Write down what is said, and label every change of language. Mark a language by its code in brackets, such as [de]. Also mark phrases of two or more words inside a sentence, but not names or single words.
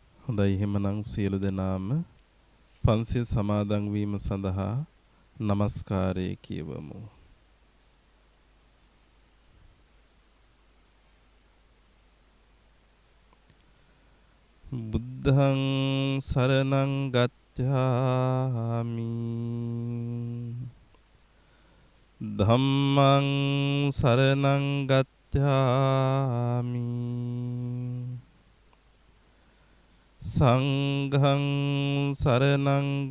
[si] හොඳයි එහෙමනම් සියලු දෙනාම පන්සිල් සමාදන් වීම සඳහා নমස්කාරය කියවමු. [pi] බුද්ධං සරණං ගච්ඡාමි ධම්මං සරණං ගච්ඡාමි සංඝං සරණං